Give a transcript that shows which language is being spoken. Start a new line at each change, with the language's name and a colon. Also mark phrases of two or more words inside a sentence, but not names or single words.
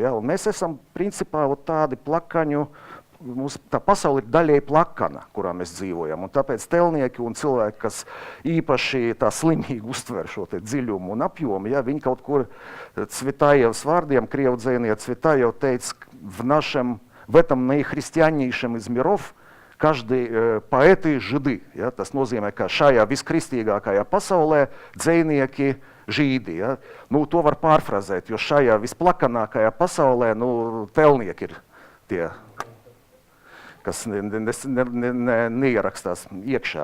Latvian: Ja, un mēs esam principā tādi plakaņu, tā pasauli ir daļēji plakana, kurā mēs dzīvojam. Un tāpēc tēlnieki un cilvēki, kas īpaši tā slimīgi uztver šo te dziļumu un apjomu, ja, viņi kaut kur Cvetajevs vārdiem, krievu dzejnieks Cvetajev teica,
Russian: в этом наихристианнейшем из миров каждый поэты židi.
Latvian: Ja, tas nozīmē, ka šajā viskristīgākajā pasaulē dzejnieki žīdi. Ja? To var pārfrazēt, jo šajā visplakanākajā pasaulē tēlnieki ir tie, kas neierakstās iekšā.